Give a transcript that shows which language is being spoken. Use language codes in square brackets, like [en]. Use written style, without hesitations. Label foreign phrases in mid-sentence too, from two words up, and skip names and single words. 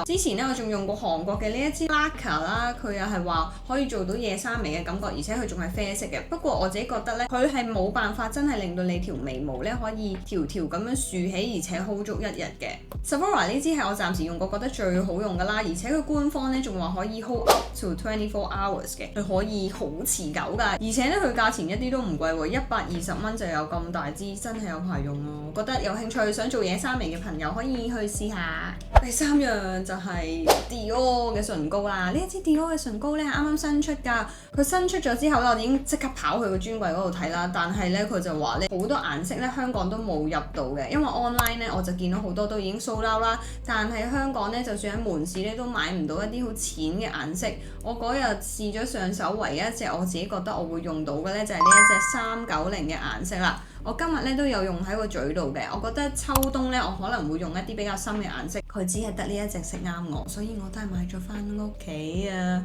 [yue] 之前咧我仲用過韓國嘅呢一支 Laka 啦，佢又係話可以做到夜生眉嘅感覺，而且佢仲係啡色嘅。不過我自己覺得咧，佢係冇辦法真係令到你條眉毛咧可以條條咁樣豎起，而且 hold 足1日嘅。Sephora 呢支係我暫時用過覺得最好用㗎啦，而且佢官方咧仲話可以 [en] hold up to 24 hours [yue] 嘅，佢可以好持久㗎。而且咧佢價錢一啲都唔貴喎，120蚊就有咁大支，真係有排用咯。覺得有興趣想做野生眉嘅朋友可以去試下。第三樣就係 Dior 嘅唇膏啦，呢一支 Dior 嘅唇膏咧啱啱新出㗎，佢新出咗之後咧，我已經即刻跑去個專櫃嗰度睇啦。但係咧佢就話咧好多顏色咧香港都冇入到嘅，因為 online 咧我就見到好多都已經 [en] sold out [yue] 啦。但係香港咧就算喺門市咧都買唔到一啲好淺嘅顏色。我嗰日試咗上手，唯一一隻我自己覺得我會用到嘅咧就係呢一隻390嘅顏色啦。我今日咧都有用喺個嘴度嘅，我覺得秋冬咧我可能會用一啲比較深嘅顏色，佢只係得呢一隻色啱我，所以我都係買咗翻屋企啊！